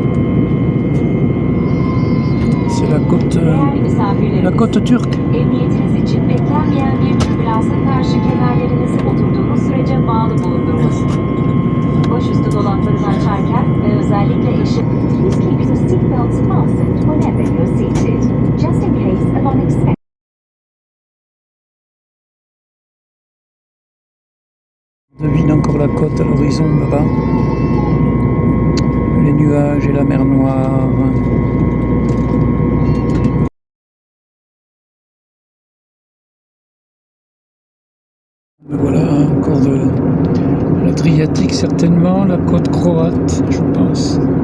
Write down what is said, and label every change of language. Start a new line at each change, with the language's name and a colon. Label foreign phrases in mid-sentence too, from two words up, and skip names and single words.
French: C'est la côte turque.
Turkish: Emniyetiniz için beklenmeyen bir türbülansa karşı kemerlerinizi oturduğunuz sürece bağlı bulundurunuz. Başüstü dolaplarını açarken ve özellikle eşit.
English: Please keep your seatbelts fastened whenever you're seated, just in case of unexpected.
French: On devine encore la côte à l'horizon là-bas. Les nuages et la mer Noire. Voilà, encore de l'Adriatique certainement, la côte croate, je pense.